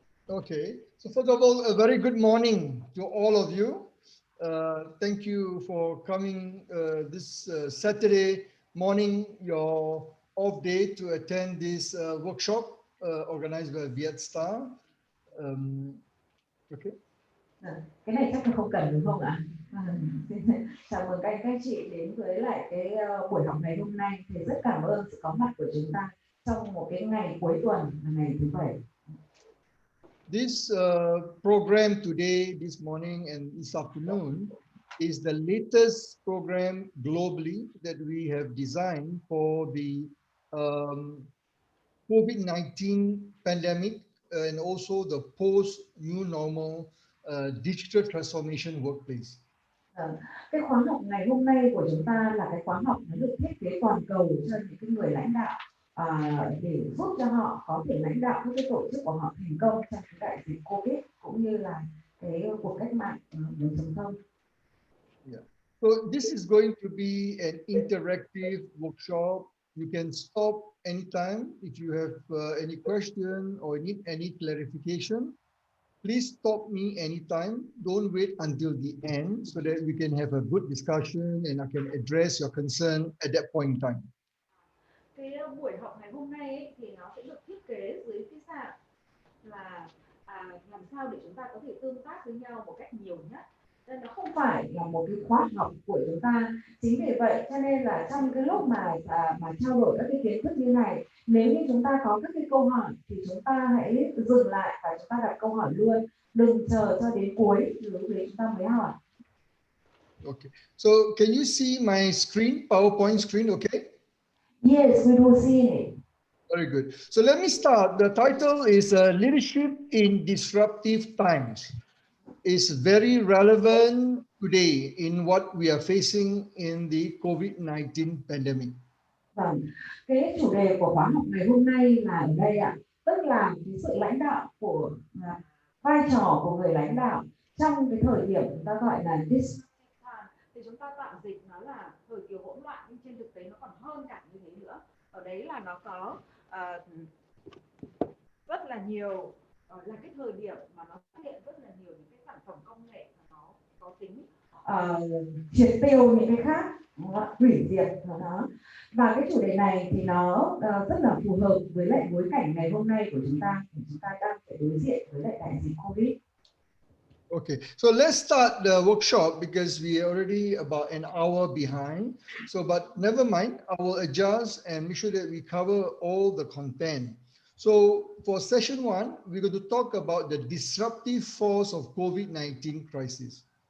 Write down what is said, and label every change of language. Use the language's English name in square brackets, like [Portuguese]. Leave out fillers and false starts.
[English] Okay, so first of all, a very good morning to all of you. Thank you for coming this Saturday morning, your off day, to attend this workshop organized by Vietstar. Okay. [Vietnamese] Cái này chắc là không cần đúng không ạ? Chào mừng các chị đến với lại cái buổi học ngày hôm nay. Thì rất cảm ơn sự có mặt của chúng ta trong một cái ngày cuối tuần là ngày thứ Bảy. [English] This program today, this morning and this afternoon is the latest program globally that we have designed for the COVID-19 pandemic and also the post-new normal digital transformation workplace. [Vietnamese] Cái khóa học ngày hôm nay của chúng ta là cái khóa học nó được thiết kế toàn cầu cho những cái người lãnh đạo để giúp cho họ có thể lãnh đạo các cái tổ chức của họ thành công trong cái đại dịch Covid cũng như là cái cuộc cách mạng 4.0. Yeah. [English] So this is going to be an interactive workshop. You can stop anytime if you have any question or need any clarification. Please stop me anytime. Don't wait until the end so that we can have a good discussion and I can address your concern at that point in time. [Vietnamese] Cái buổi học ngày hôm nay ấy, thì nó sẽ được thiết kế dưới cái dạng là làm sao để chúng ta có thể tương tác với nhau một cách nhiều nhất. Nên nó không phải là một cái khóa học của chúng ta. Chính vì vậy cho nên là trong cái lúc mà trao đổi các cái kiến thức như này, nếu như chúng ta có các cái câu hỏi thì chúng ta hãy dừng lại và chúng ta đặt câu hỏi luôn, đừng chờ cho đến cuối lúc đấy chúng ta mới hỏi. [English] Okay, so can you see my screen, PowerPoint screen? Okay. Yes, we do see it. Very good. So let me start. The title is Leadership in Disruptive Times. Is very relevant today in what we are facing in the COVID-19 pandemic. [Vietnamese] Vâng, cái chủ đề của khóa học ngày hôm nay là ở đây ạ, tức là cái sự lãnh đạo của vai trò của người lãnh đạo trong cái thời điểm chúng ta gọi là disruptive time. Thì chúng ta tạm dịch nó là thời kỳ hỗn loạn, nhưng trên thực tế nó còn hơn cả như thế nữa. Ở đấy là nó có rất là nhiều là cái thời điểm mà nó xuất hiện rất là nhiều những cái sản phẩm công nghệ mà nó có tính triệt tiêu những cái khác, hủy diệt nó. Và cái chủ đề này thì nó rất là phù hợp với lại bối cảnh ngày hôm nay của chúng ta đang phải đối diện với lại đại dịch Covid. [English] Okay, so let's start the workshop because we are already about an hour behind. So, but never mind, I will adjust and make sure that we cover all the content. So for session 1, we're going to talk about the disruptive force of COVID-19 crisis.